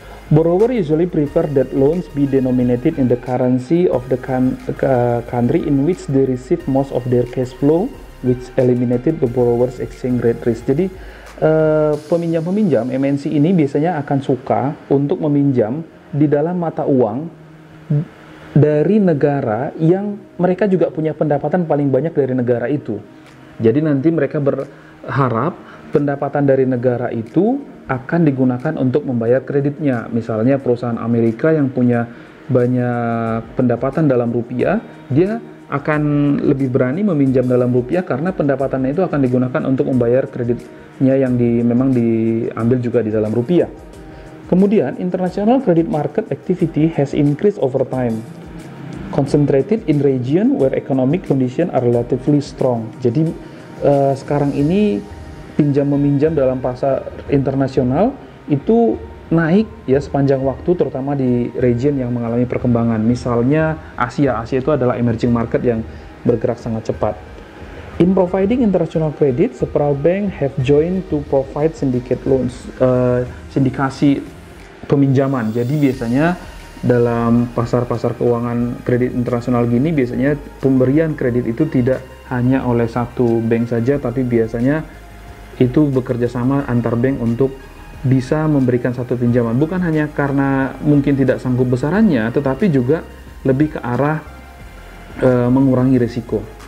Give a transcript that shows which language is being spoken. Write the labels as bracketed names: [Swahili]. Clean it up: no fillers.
[English] Borrower usually prefer that loans be denominated in the currency of the country in which they receive most of their cash flow, which eliminated the borrower's exchange rate risk. [Indonesian] Jadi peminjam-peminjam MNC ini biasanya akan suka untuk meminjam di dalam mata uang dari negara yang mereka juga punya pendapatan paling banyak dari negara itu. Jadi nanti mereka berharap pendapatan dari negara itu akan digunakan untuk membayar kreditnya. Misalnya perusahaan Amerika yang punya banyak pendapatan dalam rupiah, dia akan lebih berani meminjam dalam rupiah karena pendapatannya itu akan digunakan untuk membayar kreditnya yang memang diambil juga di dalam rupiah. [English] Kemudian, international credit market activity has increased over time, concentrated in region where economic condition are relatively strong. [Indonesian] Jadi sekarang ini pinjam-meminjam dalam pasar internasional itu naik ya sepanjang waktu, terutama di region yang mengalami perkembangan. Misalnya Asia itu adalah emerging market yang bergerak sangat cepat. [English] In providing international credit, several bank have joined to provide syndicate loans, [Indonesian] sindikasi peminjaman. [English] Jadi biasanya dalam pasar-pasar keuangan kredit internasional gini, biasanya pemberian kredit itu tidak hanya oleh satu bank saja, tapi biasanya itu bekerja sama antar bank untuk bisa memberikan satu pinjaman. Bukan hanya karena mungkin tidak sanggup besarannya, tetapi juga lebih ke arah mengurangi risiko.